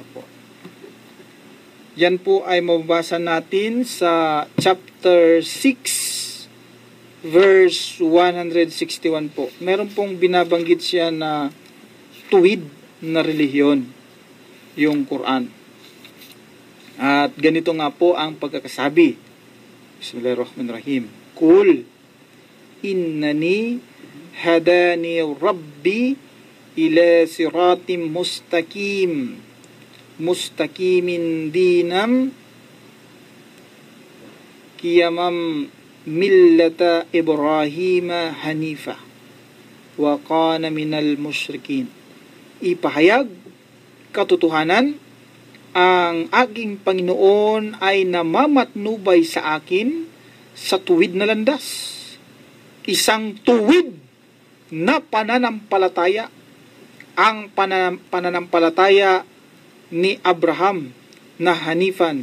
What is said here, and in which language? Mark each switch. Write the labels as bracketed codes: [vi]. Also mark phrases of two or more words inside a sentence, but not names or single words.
[tl] Yan po ay mababasa natin sa chapter 6 verse 161 po. Meron pong binabanggit siya na tuwid na relihiyon, yung Quran. At ganito nga po ang pagkakasabi. [ar] بسم الله الرحمن الرحيم. قل إنني هداني ربي إلى صراط مستقيم دينا قيما ملة إبراهيم حنيفا وكان من المشركين. [tl] Ipahayag katotohanan, ang aking Panginoon ay namamatnubay sa akin sa tuwid na landas. Isang tuwid na pananampalataya. Ang pananampalataya ni Abraham na hanifan.